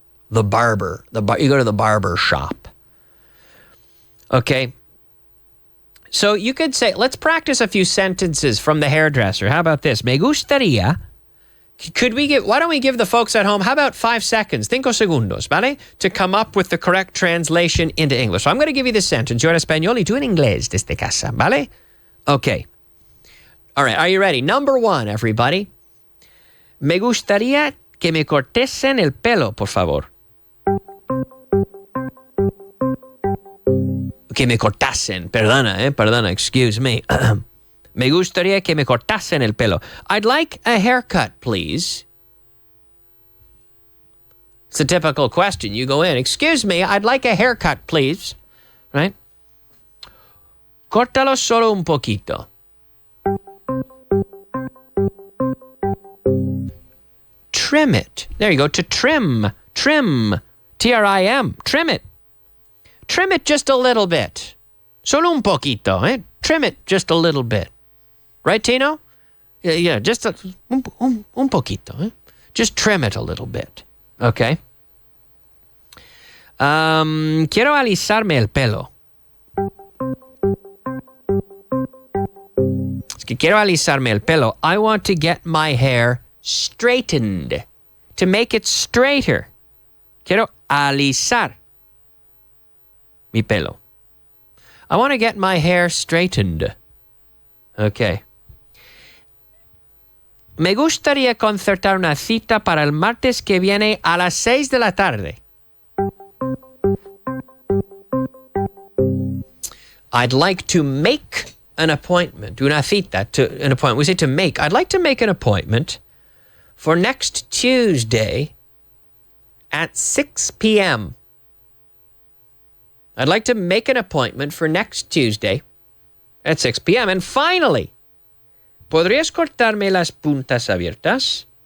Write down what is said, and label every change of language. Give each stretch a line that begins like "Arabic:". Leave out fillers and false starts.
English: The barber. You go to the barber shop. Okay. So you could say, let's practice a few sentences from the hairdresser. How about this?
Spanish: Me gustaría.
English: Why don't we give the folks at home, how about 5 seconds,
Spanish: 5 segundos, ¿vale?
English: To come up with the correct translation into English. So I'm going to give you this sentence.
Spanish: Yo en español y tú en inglés desde casa, ¿vale?
English: Okay. All right, are you ready? Number 1, everybody.
Spanish: Me gustaría que me cortesen el pelo, por favor. Que me cortasen, perdona,
English: excuse me.
Spanish: Me gustaría que me cortasen el pelo.
English: I'd like a haircut, please. It's a typical question. You go in, excuse me, I'd like a haircut, please. Right?
Spanish: Córtalo solo un poquito.
English: Trim it. There you go, to trim. Trim. T-R-I-M. Trim it. Trim it just a little bit.
Spanish: Solo un poquito, eh?
English: Trim it just a little bit. Right, Tino? Yeah, just
Spanish: un poquito, eh?
English: Just trim it a little bit. Okay.
Spanish: Quiero alisarme el pelo. Es que quiero alisarme el pelo.
English: I want to get my hair straightened. To make it straighter.
Spanish: Quiero alisar mi pelo.
English: I want to get my hair straightened. Okay.
Spanish: Me gustaría concertar una cita para el martes que viene a las 6 de la tarde.
English: I'd like to make an appointment.
Spanish: Una cita,
English: an appointment. We say to make. I'd like to make an appointment for next Tuesday at 6 p.m. I'd like to make an appointment for next Tuesday at 6 p.m. And finally,
Spanish: ¿podrías cortarme las puntas abiertas?